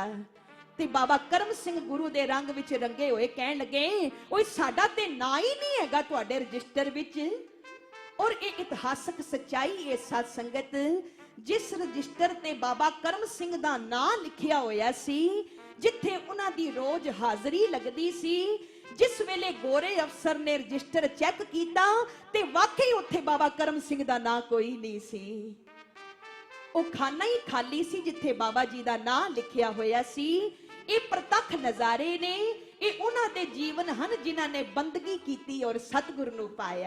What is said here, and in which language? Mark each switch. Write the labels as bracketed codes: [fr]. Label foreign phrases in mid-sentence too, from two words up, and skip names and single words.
[pa] ਤੇ ਬਾਬਾ ਕਰਮ ਸਿੰਘ ਗੁਰੂ ਦੇ ਰੰਗ ਵਿੱਚ ਰੰਗੇ ਹੋਏ ਕਹਿਣ ਲੱਗੇ ਓਏ ਸਾਡਾ ਤੇ ਨਾਂ ਹੀ ਨਹੀਂ ਹੈਗਾ ਤੁਹਾਡੇ ਰਜਿਸਟਰ ਵਿੱਚ। ਔਰ ਇਹ ਇਤਿਹਾਸਕ ਸੱਚਾਈ ਹੈ ਸਤ ਸੰਗਤ, ਜਿਸ ਰਜਿਸਟਰ ਤੇ ਬਾਬਾ ਕਰਮ ਸਿੰਘ ਦਾ ਨਾਂ ਲਿਖਿਆ ਹੋਇਆ ਸੀ, ਜਿੱਥੇ ਉਹਨਾਂ ਦੀ ਰੋਜ਼ ਹਾਜ਼ਰੀ ਲੱਗਦੀ ਸੀ, ਜਿਸ ਵੇਲੇ ਗੋਰੇ ਅਫ਼ਸਰ ਨੇ ਰਜਿਸਟਰ ਚੈੱਕ ਕੀਆ ਤੇ ਵਾਕਈ ਉੱਥੇ ਬਾਬਾ ਕਰਮ ਸਿੰਘ ਦਾ ਨਾਮ ਕੋਈ ਨਹੀਂ ਸੀ। ਓ ਖਾਨਾ ਹੀ ਖ਼ਾਲੀ ਸੀ ਜਿੱਥੇ ਬਾਬਾ ਜੀ ਦਾ ਨਾਮ ਲਿਖਿਆ ਹੋਇਆ ਸੀ। ਯੇ ਪ੍ਰਤੱਖ ਨਜ਼ਾਰੇ ਨੇ, ਯੇ ਉਨ੍ਹਾਂ ਦੇ ਜੀਵਨ ਹਨ ਜਿਨ੍ਹਾਂ ਨੇ ਬੰਦਗੀ ਕੀਤੀ ਔਰ ਸਤਗੁਰੂ ਨੂੰ ਪਾਇਆ।